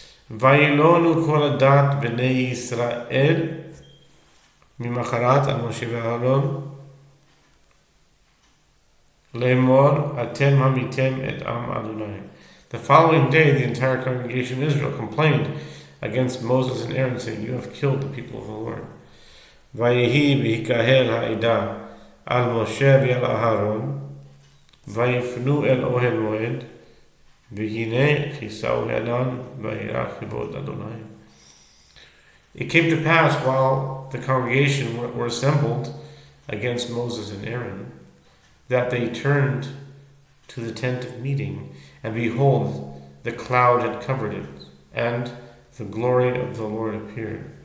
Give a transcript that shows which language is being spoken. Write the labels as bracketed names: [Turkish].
[Hebrew] וילונו כל הדת בני ישראל ממחרת על משה ואהרון לאמור אתם המיתם את עם אדוני. [English] The following day, the entire congregation of Israel complained against Moses and Aaron, saying, you have killed the people of the Lord. [Hebrew] ויהי בהיקהל העדה על משה ועל אהרון, ויפנו אל אוהל מועד, והנה כיסהו הענן, וירא כבוד אדוני. [English] It came to pass while the congregation were assembled against Moses and Aaron, that they turned to the tent of meeting, and behold, the cloud had covered it, and the glory of the Lord appeared.